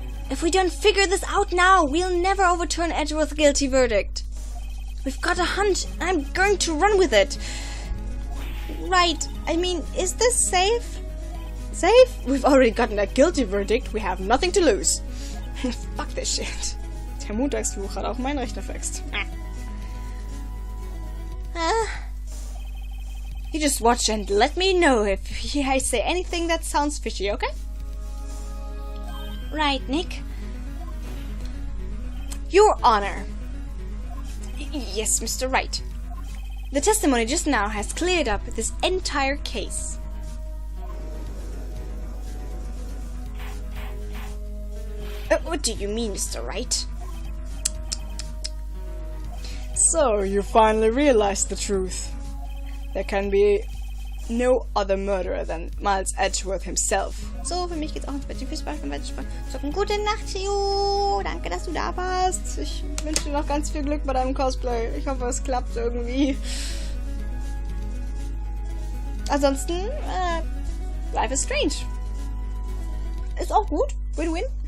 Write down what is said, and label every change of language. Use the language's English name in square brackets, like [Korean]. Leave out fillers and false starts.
[English] If we don't figure this out now, we'll never overturn Edgeworth's guilty verdict. We've got a hunch, and I'm going to run with it. Right, I mean, is this safe? Safe? We've already gotten a guilty verdict, we have nothing to lose. Fuck this shit. [German] Der Montagsfluch hat auch meinen Rechner fixt. [English] You just watch and let me know if I say anything that sounds fishy, okay? Right, Nick. Your Honor. Yes, Mr. Wright. The testimony just now has cleared up this entire case. What do you mean, Mr. Wright? So, you finally realized the truth. There can be no other murderer than Miles Edgeworth himself. [German] So, für mich geht's auch ins Bettchen. Viel Spaß beim Wettspielen. So, gute Nacht, Jo. Danke, dass du da warst. Ich wünsche dir noch ganz viel Glück bei deinem Cosplay. Ich hoffe, es klappt irgendwie. Ansonsten, Life is Strange. Ist auch gut. Win-win.